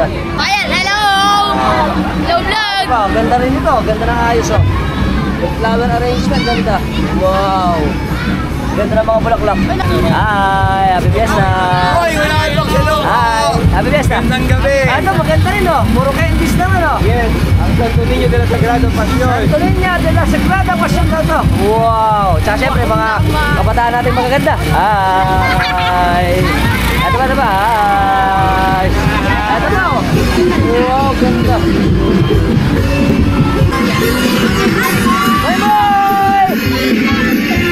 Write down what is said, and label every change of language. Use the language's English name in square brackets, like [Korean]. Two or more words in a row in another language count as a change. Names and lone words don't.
[English] Ayan, hello! Hello vlog! [Filipino] Ganda rin ito. Ganda ng ayos oh. [English] The flower arrangement, [Filipino] ganda. Wow. Ganda ng mga bulaklak. [English] Hi, happy fiesta. [Filipino] Hoy, wala kayo vlog, hello. [English] Hi, happy fiesta. [Filipino] Magandang gabi. Ano, maganda rin oh. Puro candies naman oh. Yes, ang Santo Niño de la Sagrada Pasyon. Santo Niño de la Sagrada Pasyon daw to. Wow. Tsaka syempre mga kabataan natin magaganda. Hi. Ito ba? Hi. Ito ba oh. Wow, ganda. [English] Bye bye!